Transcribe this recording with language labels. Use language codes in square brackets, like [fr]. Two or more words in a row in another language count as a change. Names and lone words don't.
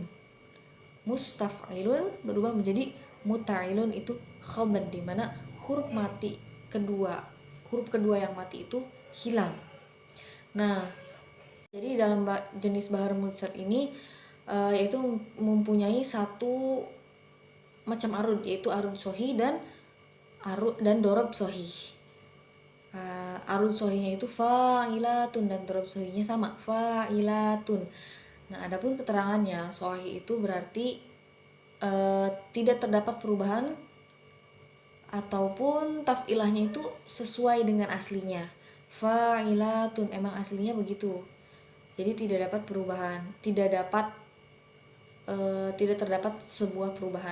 [id] Mustaf'ilun berubah menjadi muta'ilun, itu khoben, di mana huruf kedua yang mati itu hilang. Nah, jadi dalam jenis bahar mujsad ini yaitu mempunyai satu macam arud, yaitu [ar] arud sohih [id] dan [ar] dorob sohih. [id] Arud sohihnya itu fa'ilatun dan dorob sohihnya sama, fa'ilatun. Nah, adapun keterangannya sohih itu berarti tidak terdapat perubahan ataupun taf'ilahnya itu sesuai dengan aslinya. Fa'ilatun, emang aslinya begitu. Jadi tidak dapat perubahan, tidak terdapat sebuah perubahan.